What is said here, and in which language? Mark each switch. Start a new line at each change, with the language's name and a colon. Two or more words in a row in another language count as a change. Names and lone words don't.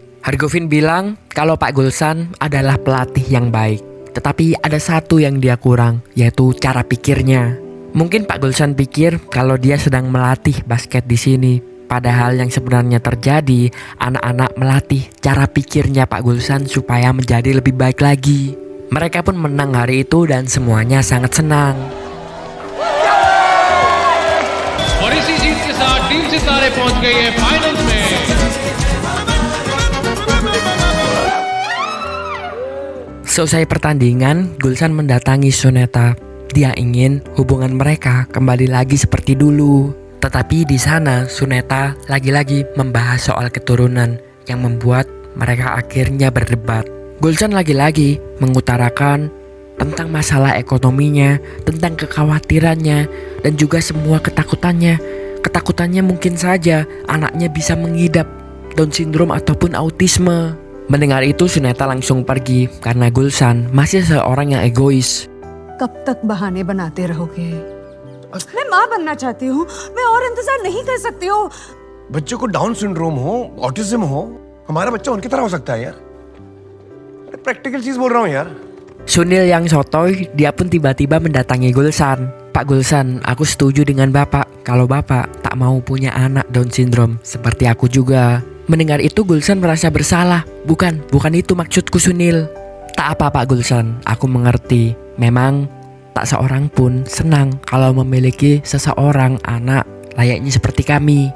Indonesian: Hargovin bilang kalau Pak Gulshan adalah pelatih yang baik, tetapi ada satu yang dia kurang, yaitu cara pikirnya. Mungkin Pak Gulshan pikir kalau dia sedang melatih basket di sini, padahal yang sebenarnya terjadi, anak-anak melatih cara pikirnya Pak Gulshan supaya menjadi lebih baik lagi. Mereka pun menang hari itu dan semuanya sangat senang.
Hindi: और इसी जीत के साथ टीम सितारे पहुंच गई है फाइनल्स में।
Indonesian: Selesai pertandingan, Gulshan mendatangi Suneta. Dia ingin hubungan mereka kembali lagi seperti dulu. Tetapi di sana Suneta lagi-lagi membahas soal keturunan yang membuat mereka akhirnya berdebat. Gulshan lagi-lagi mengutarakan tentang masalah ekonominya, tentang kekhawatirannya, dan juga semua ketakutannya. Ketakutannya mungkin saja anaknya bisa mengidap
English: Down syndrome
Indonesian: ataupun autisme. Mendengar itu Suneta langsung pergi karena Gulshan masih seorang yang egois.
Hindi: कब तक बहाने बनाते रहोगे? मैं माँ बनना चाहती हूँ, मैं और इंतजार नहीं कर सकती हूँ। बच्चे को
English: Down syndrome
Hindi: हो, ऑटिज्म हो, हमारा बच्चा उनकी तरह हो सकता है यार। प्रैक्टिकल चीज बोल रहा हूँ यार।
Indonesian: Sunil yang sotoy, dia pun tiba-tiba mendatangi Gulshan. Pak Gulshan, aku setuju dengan Bapak kalau Bapak tak mau punya anak
English: Down syndrome
Indonesian: seperti aku juga. Mendengar itu Gulshan merasa bersalah. Bukan itu maksudku Sunil. Tak apa Pak Gulshan, aku mengerti. Memang tak seorang pun senang kalau memiliki seseorang anak layaknya seperti kami.